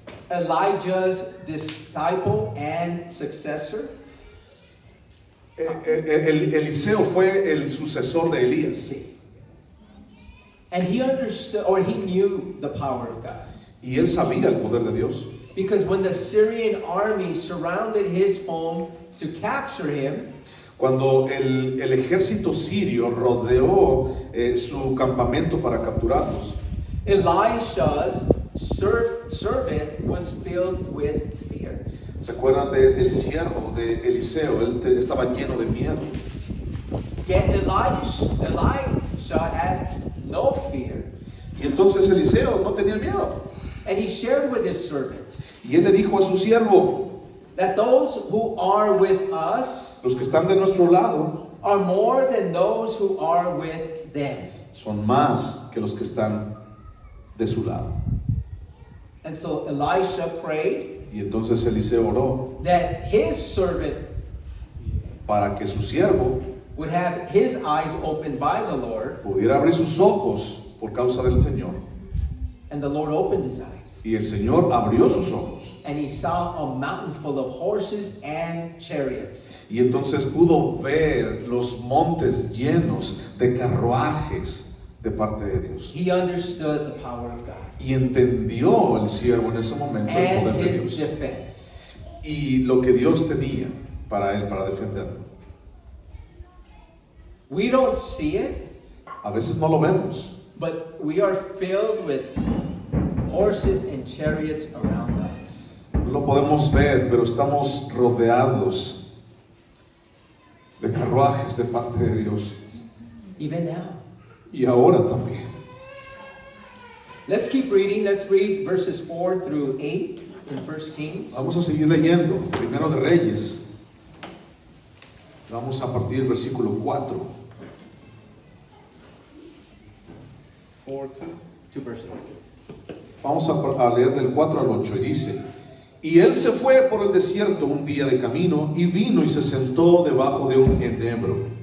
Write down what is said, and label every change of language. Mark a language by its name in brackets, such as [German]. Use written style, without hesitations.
[English] Elijah's disciple and successor. [Spanish] Eliseo fue el sucesor de Elías [English] And he understood, or he knew the power of God. [Spanish] y él sabía el poder de Dios. [English] Because when the Syrian army surrounded his home to capture him, [Spanish] Cuando el ejército sirio rodeó su campamento para capturarlos, [English] Elisha's servant was filled with fear. [Spanish] ¿se acuerdan del siervo de Eliseo? Él estaba lleno de miedo. [English] Yet Elisha had no fear. [Spanish] Y entonces Eliseo no tenía miedo. [English] And he shared with his servant [Spanish] Y él le dijo a su siervo, [English] that those who are with us [Spanish] los que están de nuestro lado [English] are more than those who are with them. [Spanish] son más que los que están de su lado. [English] And so Elisha prayed [Spanish] Y entonces Eliseo oró [English] that his servant [Spanish] para que su siervo [English] would have his eyes opened by the Lord, [Spanish] pudiera abrir sus ojos por causa del Señor. [English] and the Lord opened his eyes. [Spanish] Y el Señor abrió sus ojos. [English] and he saw a mountain full of horses and chariots. [Spanish] Y entonces pudo ver los montes llenos de carruajes de parte de Dios. [English] He understood the power of God [Spanish] Y entendió el siervo en ese momento el [English] and [Spanish] poder de [English] his [Spanish] Dios. [English] defense. [Spanish] Y lo que Dios tenía para él, para defenderlo. [English] We don't see it, [Spanish] A veces no lo vemos, [English] but we are filled with horses and chariots around us. [Spanish] no lo podemos ver, pero estamos rodeados de carruajes de parte de Dios. [English] Even now. [Spanish] Y ahora también. [English] Let's keep reading. Let's read verses 4 through 8 in 1 Kings. [Spanish] Vamos a seguir leyendo, primero de Reyes. Vamos a partir del versículo 4. [English] 2 verses. [Spanish] Vamos a leer del 4 al 8 y dice: Y él se fue por el desierto un día de camino y vino y se sentó debajo de un enebro.